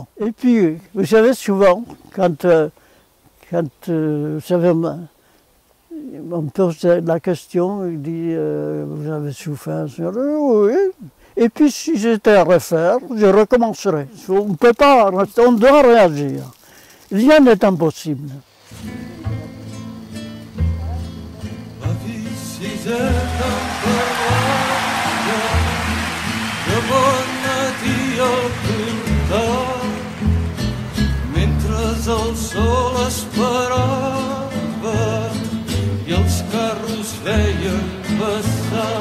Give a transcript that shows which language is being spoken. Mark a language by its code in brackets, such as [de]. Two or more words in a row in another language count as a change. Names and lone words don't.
[fr] Et puis, vous savez, souvent, quand vous savez, on me pose la question, il dit vous avez souffert, oui. Et puis si j'étais à refaire, je recommencerai. On ne peut pas, on doit réagir. Rien n'est impossible. [ca] El sol esperava i els carros feien passar.